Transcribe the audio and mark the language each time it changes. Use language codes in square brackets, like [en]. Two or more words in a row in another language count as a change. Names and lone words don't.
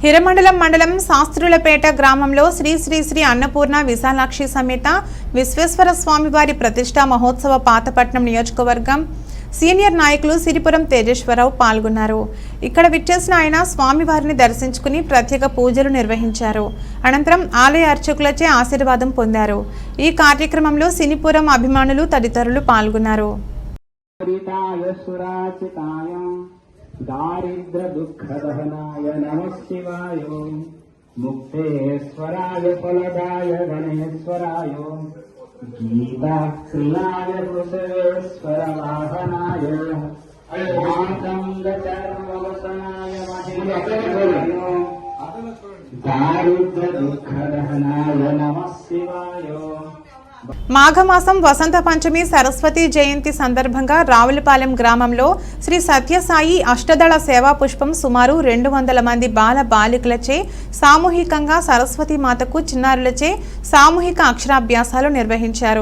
[te] హిరమండలం మండలం శాస్త్రులపేట గ్రామంలో శ్రీ శ్రీ శ్రీ అన్నపూర్ణ విశాలాక్షి సమేత విశ్వేశ్వర స్వామి వారి ప్రతిష్టా మహోత్సవ పాతపట్నం నియోజకవర్గం సీనియర్ నాయకులు సిరిపురం తేజేశ్వరరావు పాల్గొన్నారు. ఇక్కడ విచ్చేసిన ఆయన స్వామివారిని దర్శించుకుని ప్రత్యేక పూజలు నిర్వహించారు. అనంతరం ఆలయ అర్చకులచే ఆశీర్వాదం పొందారు. ఈ కార్యక్రమంలో సిరిపురం అభిమానులు తదితరులు పాల్గొన్నారు. [sa] दारिद्र दुख दहनाय नमः शिवाय मुक्तेश्वराय फलदाय गणेश्वराय गीता प्रियाय वृषभेश्वर वाहनाय मातंगचर्मवसनाय महेश्वराय दारिद्र दुख दहनाय नमः शिवाय. [te] మాఘమాసం వసంత పంచమి సరస్వతి జయంతి సందర్భంగా రావులపాలెం గ్రామంలో శ్రీ సత్యసాయి అష్టదళ సేవా పుష్పం సుమారు 200 మంది బాల బాలికలచే సామూహికంగా సరస్వతి మాతకు చిన్నారులచే సామూహిక అక్షరాభ్యాసాలు నిర్వహించారు.